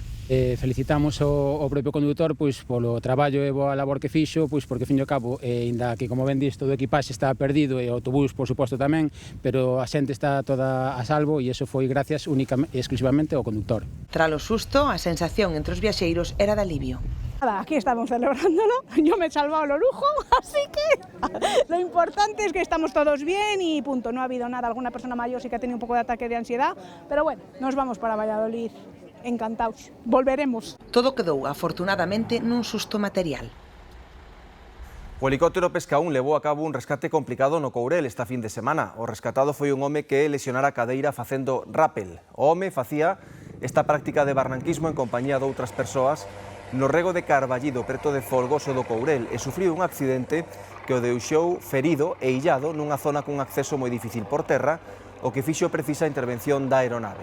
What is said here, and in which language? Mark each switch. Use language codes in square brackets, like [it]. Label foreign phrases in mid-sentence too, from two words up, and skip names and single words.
[gl] Felicitamos o propio condutor pois polo traballo e boa labor que fixo, pois porque, fin de cabo, inda que, como ben dis, todo o equipaxe está perdido e o autobús, por suposto, tamén, pero a xente está toda a salvo e iso foi gracias únicamente e exclusivamente ao condutor. Tras o susto, a sensación entre os viaxeiros era de alivio. [es] Nada, aquí estamos celebrándolo, yo me he salvado lo lujo, así que lo importante es que estamos todos bien y punto, no ha habido nada, alguna persona mayor sí que ha tenido un poco de ataque de ansiedad, pero bueno, nos vamos para Valladolid, encantados, volveremos. [gl] Todo quedou, afortunadamente, nun susto material. O helicóptero Pescaún levou a cabo un rescate complicado no Courel esta fin de semana. O rescatado foi un home que lesionara a cadeira facendo rappel. O home facía esta práctica de barranquismo en compañía de outras persoas no rego de Carballido, preto de Folgoso do Courel, e sufriu un accidente que o deixou ferido e illado nunha zona cun acceso moi difícil por terra, o que fixo precisa a intervención da aeronave.